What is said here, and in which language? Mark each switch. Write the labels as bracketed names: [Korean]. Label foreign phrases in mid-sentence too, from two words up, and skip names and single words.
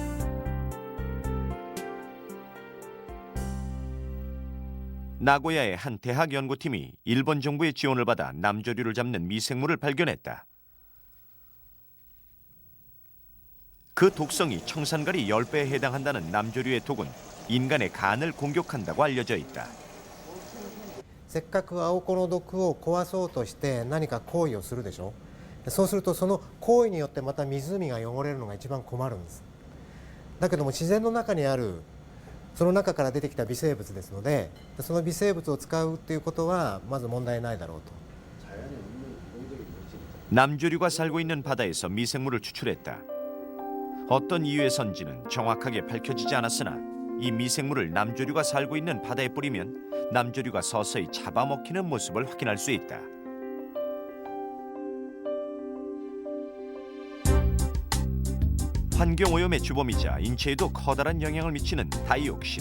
[Korean] 나고야의 한 대학 연구팀이 일본 정부의 지원을 받아 남조류를 잡는 미생물을 발견했다. 그 독성이 청산가리 10배에 해당한다는 남조류의 독은 인간의 간을 공격한다고 알려져 있다. [Japanese] せっかく青子の毒を壊そうとして何か行為をするでしょ。そうするとその行為によってまた湖が汚れるのが一番困るんです。だけども自然の中にあるその中から出てきた微生物ですので、その微生物を使うっていうことはまず問題ないだろうと。 [Korean] 남조류가 살고 있는 바다에서 미생물을 추출했다. 어떤 이유에선지는 정확하게 밝혀지지 않았으나 이 미생물을 남조류가 살고 있는 바다에 뿌리면 남조류가 서서히 잡아먹히는 모습을 확인할 수 있다. 환경오염의 주범이자 인체에도 커다란 영향을 미치는 다이옥신.